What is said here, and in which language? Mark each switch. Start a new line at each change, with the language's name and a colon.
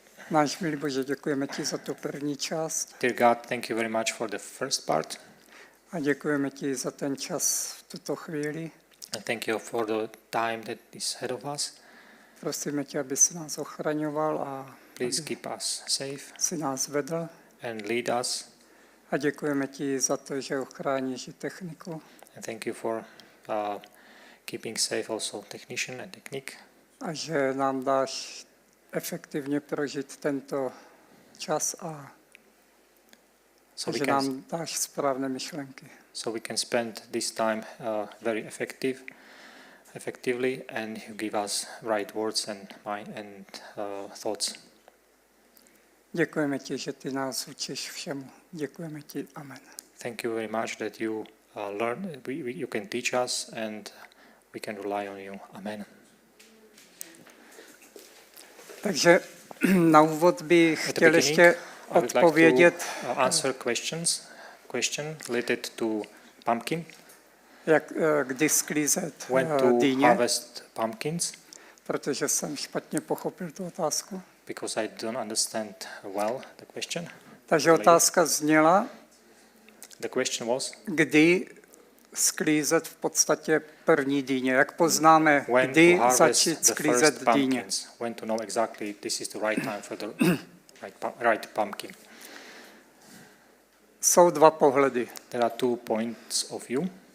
Czech: Náš milý Bože, děkujeme ti za tu první část.
English: Dear God, thank you very much for the first part.
Czech: A děkujeme ti za ten čas v tuto chvíli.
English: And thank you for the time that is ahead of us.
Czech: Prosíme tě, aby si nás ochraňoval a
English: Please keep us safe
Czech: si nás vedl.
English: and lead us.
Czech: A děkujeme ti za to, že ochráníš i techniku.
English: And thank you for keeping safe also technician and technique.
Czech: A že nám dáš efektivně prožít tento čas a že nám dáš správné myšlenky.
English: So we can spend this time very effectively, and you give us right words and thoughts.
Czech: Děkujeme ti, že ty nás učíš všemu. Děkujeme ti. Amen.
English: Thank you very much that you you can teach us, and we can rely on you. Amen.
Czech: Takže na úvod bych chtěl ještě odpovědět,
English: answer question related to pumpkin.
Czech: kdy sklízet
English: When to
Czech: dýně,
English: harvest pumpkins,
Czech: protože jsem špatně pochopil tu otázku.
English: because I don't understand well the question.
Czech: Takže otázka zněla,
English: The question was,
Czech: kdy sklízet v podstatě první dýně. Jak poznáme,
English: when
Czech: kdy
English: to harvest
Czech: začít
English: the
Czech: sklízet
English: first
Czech: dýně.
English: pumpkins, when to know exactly this is the right time for the right pumpkin.
Czech: Jsou dva pohledy.
English: There are 2 points of view.